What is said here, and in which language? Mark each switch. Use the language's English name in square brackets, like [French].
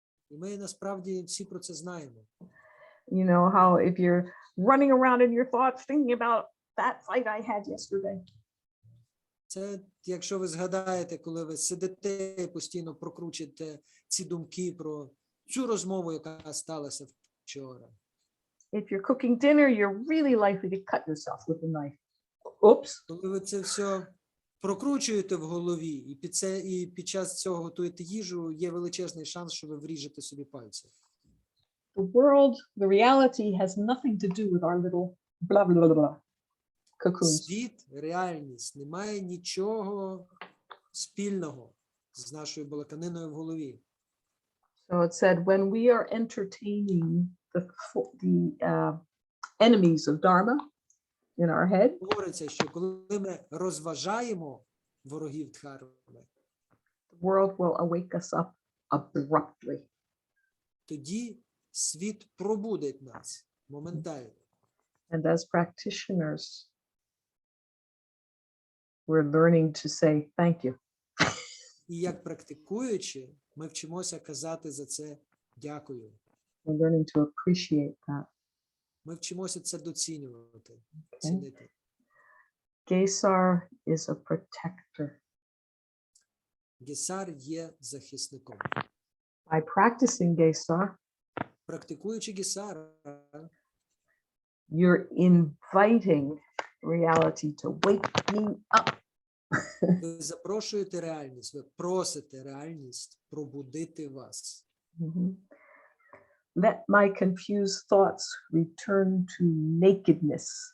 [Ukrainian] І ми насправді всі про це знаємо. [English] You know how if you're running around in your thoughts thinking about that fight I had yesterday. [Ukrainian] Це, якщо ви згадаєте, коли ви сидите і постійно прокручуєте ці думки про цю розмову, яка сталася вчора. [English] If you're cooking dinner, you're really likely to cut yourself with a knife. Oops. [Ukrainian] Коли ви це все прокручуєте в голові, і під час цього готуєте їжу, є величезний шанс, що ви вріжете собі пальці. [English] The world, the reality has nothing to do with our little blah, blah, blah, blah, cocoons. [Ukrainian] Світ, реальність не має нічого спільного з нашою балаканиною в голові. [English] So it said, when we are entertaining the enemies of Dharma in our head, [Ukrainian] Говориться, що коли ми розважаємо ворогів Дхарми, [English] the world will awake us up abruptly. [Ukrainian] тоді світ пробудить нас моментально. [English] And as practitioners, we're learning to say thank you. [Ukrainian] І як практикуючи, ми вчимося казати за це дякую. [English] We're learning to appreciate that. [Ukrainian] Ми вчимося це доцінювати, цінити. [English] Gесar is a protector. [Ukrainian] Гесар є захисником. [English] By practicing Gесар, [Ukrainian] Практикуючи Гесар, [English] you're inviting reality to wake me up. [Ukrainian] Ви запрошуєте реальність, ви просите реальність пробудити вас. Mhm. [English] Let my confused thoughts return to nakedness.